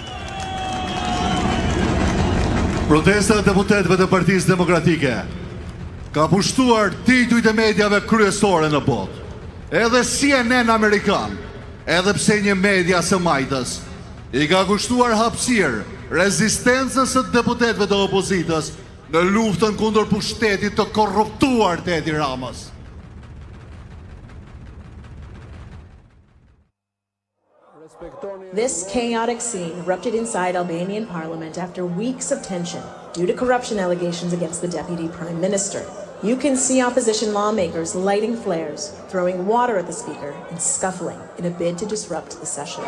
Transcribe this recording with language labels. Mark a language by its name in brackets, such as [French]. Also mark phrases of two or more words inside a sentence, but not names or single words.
[Albanian] Protesta e deputetëve të Partisë Demokratike ka pushtuar titujt e mediave kryesore në botë. Edhe CNN Amerikan, edhe pse një media së majtës, i ka kushtuar hapësirë rezistencës së deputetëve të opozitës në luftën kundër pushtetit të korruptuar të Edi Ramës. [English] This chaotic scene erupted inside Albanian parliament after weeks of tension due to corruption allegations against the deputy prime minister. You can see opposition lawmakers lighting flares, throwing water at the speaker, and scuffling in a bid to disrupt the session.